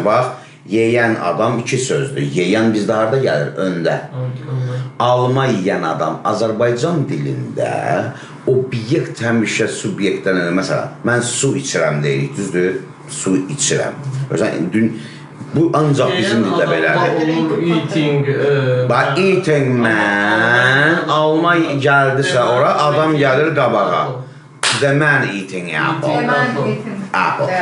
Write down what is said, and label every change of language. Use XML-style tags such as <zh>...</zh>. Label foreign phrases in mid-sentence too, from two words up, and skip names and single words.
<az>Bax, yiyən adam iki sözdür. Yiyən bizdə harada gəlir? Öndə. Alma yiyən adam Azərbaycan dilində obyekt həmişə subyektdən elə. Məsələn, mən su içirəm deyirik, düzdür? Su içirəm. Bu ancaq bizim dildə belədir.</az> <en>Eating man,</en> <az>alma gəldisə ora, adam gəlir qabağa.</az> <en>The man eating apple.</en>